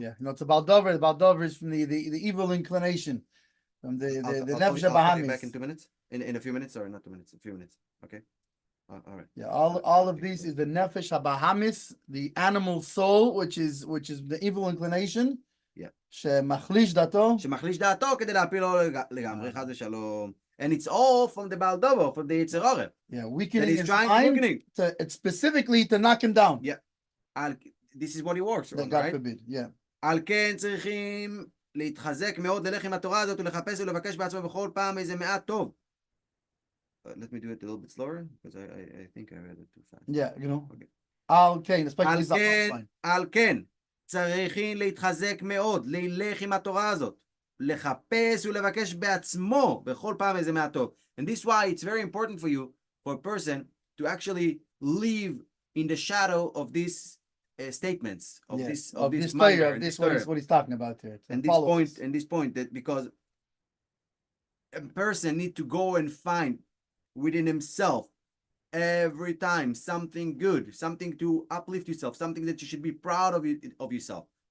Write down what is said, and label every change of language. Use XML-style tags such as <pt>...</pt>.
<en>Yeah, no, it's a Baldover. The Baldover is from the evil inclination, from the Nefesh Bahamis. Back in 2 minutes, in a few minutes, or not 2 minutes, a few minutes. Okay, all right. Yeah, all of these is the Nefesh Bahamis, the animal soul, which is the evil inclination. Yeah.</en> <he>שמחליש דעתו. שמחליש דעתו כדי להפילו לגמרי, חס ושלום.</he> <en>And it's all from the Baldover, from the Yitzchok. Yeah, weakening his mind. It's specifically to knock him down. Yeah. This is what he works on, God right? forbid, yeah.</en> <he>על כן צריכים להתחזק מאוד, ללך עם התורה הזאת ולחפש ולבקש בעצמו בכל פעם איזה מעט טוב.</he> <en>Let me do it a little bit slower, because I think I read it too fast. Yeah, you know. Okay.</en> <he>על כן, צריכים להתחזק מאוד, ללך עם התורה הזאת. לחפש ולבקש בעצמו בכל פעם איזה מעט טוב.</he> <en>And this is why it's very important for you, for a person, to actually live in the shadow of these statements, of this Torah, what he's talking about here. And this point, that because a person need to go and find within himself every time something good, something to uplift yourself, something that you should be proud of yourself.</en>